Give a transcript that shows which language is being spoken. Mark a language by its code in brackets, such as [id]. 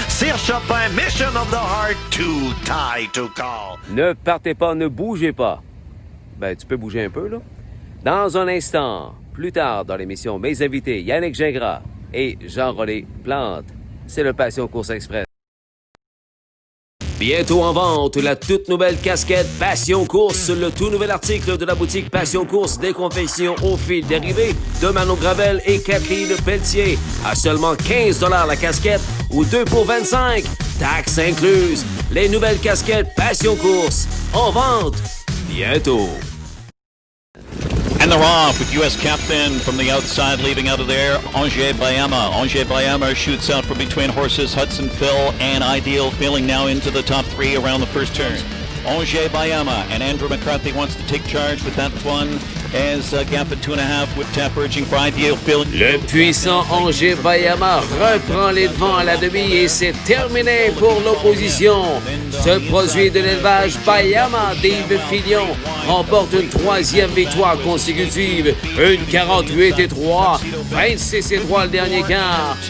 [en] Cire Chopin, Mission of the Heart, too tight to call. [fr] Ne partez pas, ne bougez pas. Ben, tu peux bouger un peu, là. Dans un instant, plus tard dans l'émission, mes invités, Yannick Gingras et Jean-René Plante. C'est le Passion Course Express. Bientôt en vente, la toute nouvelle casquette Passion Course, le tout nouvel article de la boutique Passion Course, des confections au fil dérivé de Manon Gravel et Kathleen Pelletier. À seulement 15 $ la casquette ou 2 pour 25, taxes incluses. Les nouvelles casquettes Passion Course en vente bientôt. [en] And they're off with U.S. captain from the outside, leaving out of there, Angers Bayama. Angers Bayama shoots out from between horses, Hudson Phil and Ideal, feeling now into the top 3 around the first turn. Angers Bayama, and Andrew McCarthy wants to take charge with that one. as gap at 2.5 with tap urging by Yale Phil. [fr] Le puissant Angers Bayama reprend les devants à la demi et c'est terminé pour l'opposition. Ce produit de l'élevage Bayama d'Yves Filion remporte une 3e victoire consécutive. Une 48-3, 26-3 le dernier quart.